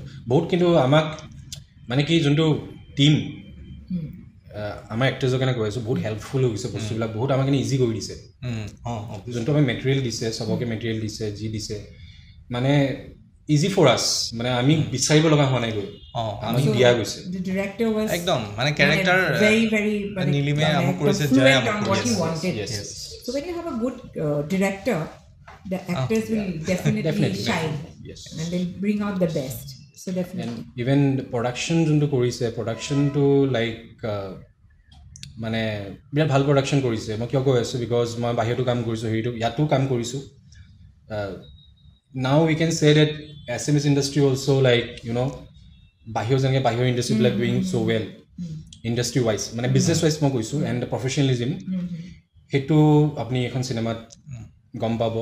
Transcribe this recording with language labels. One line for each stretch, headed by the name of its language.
Assamese: বহুত কিন্তু আমাক মানে কি যোনটো টিম আমাৰ এক্টৰ্ছৰ কাৰণে কৈ আছোঁ বহুত হেল্পফুল হৈ গৈছে বস্তুবিলাক বহুত আমাৰ কাৰণে ইজি কৰি দিছে যোনটো আমি মেটেৰিয়েল দিছে চবকে মেটেৰিয়েল দিছে যি দিছে মানে
English: easy for us
Assamese: মানে আমি বিচাৰিব লগা হোৱা নাই গৈ আমাক দিয়া গৈছে একদম মানে কেৰেক্টাৰ নীলিমে আমাক কৰিছে জয় আমাক কৰিছে
English: So when you have a good director the actors will definitely shine and they'll bring out the best so definitely and even the production
Assamese: যোনটো কৰিছে productionটো like মানে বিৰাট ভাল প্ৰডাকশ্যন কৰিছে মই কিয় কৈ আছোঁ বিকজ মই বাহিৰতো কাম কৰিছোঁ হেৰিটো ইয়াতো কাম কৰিছোঁ
English: now we can say that SMS industry also like you know
Assamese: বাহিৰ যেনেকৈ বাহিৰৰ ইণ্ডাষ্ট্ৰীবিলাক
English: doing so well industry wise
Assamese: মানে
English: business wise
Assamese: মই কৈছোঁ
English: and the professionalism
Assamese: সেইটো আপুনি এখন চিনেমাত গম পাব